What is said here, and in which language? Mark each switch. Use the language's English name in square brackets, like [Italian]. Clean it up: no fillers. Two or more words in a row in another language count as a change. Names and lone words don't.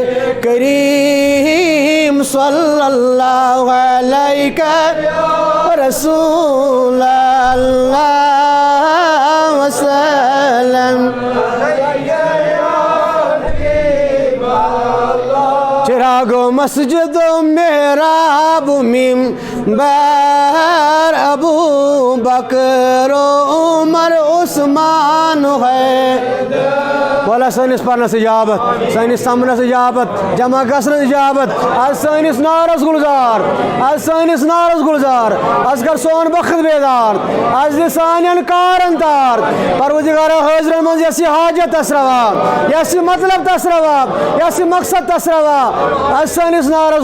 [Arabic] کریم صلی اللہ علیہ رسول اللہ وسلم [Kashmiri] چراغ مسجد و محراب منبر ابو بکر و عمر عثمان ہے بولا سٲنِس پرنس اجابت سٲنِس سمنس اجابت جمع گژھنس اجابت آز سٲنِس نارس گُلزار آز سٲنِس نارس گُلزار آز کر سون وقت بیدار آز دِ سانٮ۪ن کارن تار پروردگارا حٲضرن منٛز یۄس یہِ حاجت تس روا یۄس یہِ مطلب تس روا یۄس یہِ مقصد تس روا آز سٲنِس نارس